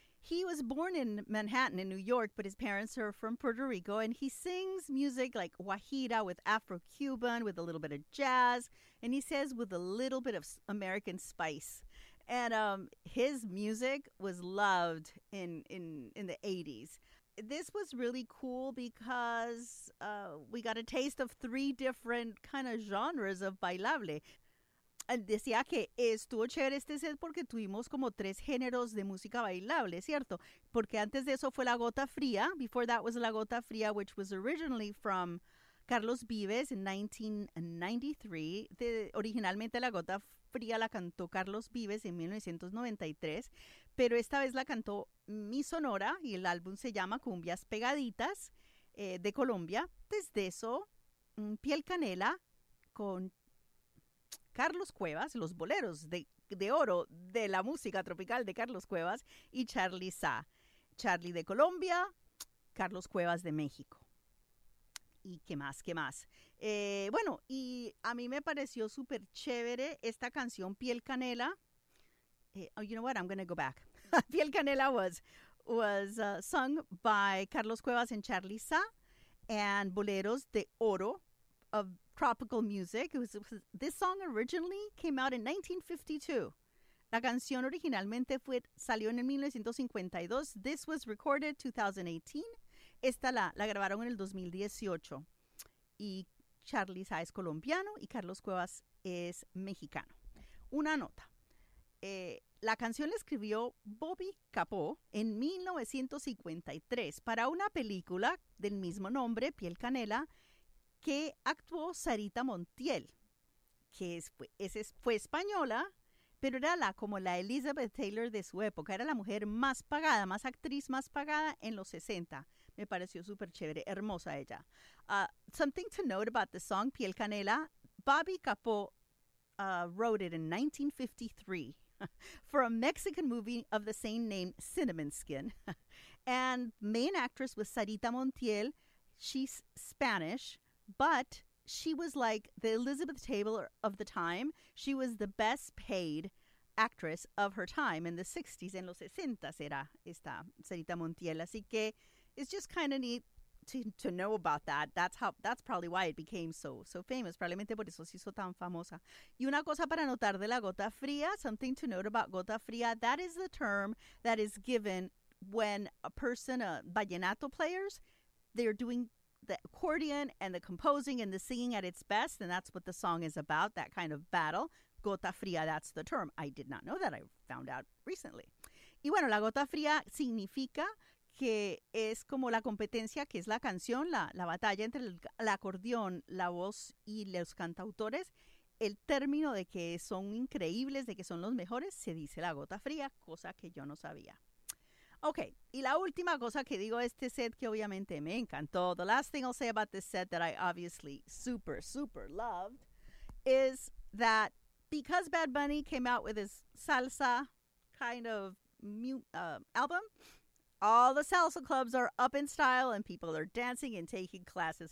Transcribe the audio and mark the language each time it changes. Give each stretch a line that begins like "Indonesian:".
English: He was born in Manhattan in New York, but his parents are from Puerto Rico, and he sings music like guajira with Afro-Cuban, with a little bit of jazz, and he says with a little bit of American spice. And his music was loved in the 80s. This was really cool because we got a taste of three different kind of genres of bailable.
Spanish: Decía que estuvo chévere este set porque tuvimos como tres géneros de música bailable, ¿cierto? Porque antes de eso fue La Gota Fría.
English: Before that was La Gota Fría, which was originally from Carlos Vives in 1993.
Spanish: Originalmente La Gota Fría la cantó Carlos Vives en 1993, pero esta vez la cantó Mi Sonora, y el álbum se llama Cumbias Pegaditas, de Colombia. Desde eso, Piel Canela con Carlos Cuevas, los boleros de oro de la música tropical de Carlos Cuevas, y Charly Sa. Charly de Colombia, Carlos Cuevas de México. ¿Y qué más? ¿Qué más? Bueno, y a mí me pareció súper chévere esta canción Piel Canela.
English: You know what? I'm going to go back. Piel Canela was sung by Carlos Cuevas and Charly Sa, and Boleros de Oro of Tropical Music. This song originally came out in 1952.
Spanish: La canción originalmente salió en 1952.
English: This was recorded 2018.
Spanish: Esta la grabaron en el 2018. Y Charly Sa es colombiano y Carlos Cuevas es mexicano. Una nota. La canción la escribió Bobby Capó en 1953 para una película del mismo nombre, Piel Canela, que actuó Sarita Montiel, que fue española, pero era como la Elizabeth Taylor de su época. Era la mujer más pagada, más actriz más pagada en los 60. Me pareció súper chévere, hermosa ella.
English: Something to note about the song Piel Canela, Bobby Capó wrote it in 1953. For a Mexican movie of the same name, Cinnamon Skin. And main actress was Sarita Montiel. She's Spanish, but she was like the Elizabeth Taylor of the time. She was the best paid actress of her time in the 60s.
Spanish: En los 60s era esta Sarita Montiel. Así que
English: it's just kind of neat to know about that. That's probably why it became so famous.
Spanish: Probablemente por eso se hizo tan famosa. Y una cosa para notar de La Gota Fría,
English: something to note about Gota Fría, that is the term that is given when a person, vallenato players, they're doing the accordion and the composing and the singing at its best, and that's what the song is about, that kind of battle. Gota Fría, that's the term. I did not know that. I found out recently.
Spanish: Y bueno, La Gota Fría significa que es como la competencia, que es la canción, la batalla entre el acordeón, la voz y los cantautores. El término de que son increíbles, de que son los mejores, se dice La Gota Fría, cosa que yo no sabía. Ok, y la última cosa que digo de este set, que obviamente me encantó,
English: the last thing I'll say about this set that I obviously super, super loved, is that because Bad Bunny came out with his salsa kind of album, all the salsa clubs are up in style and people are dancing and taking classes.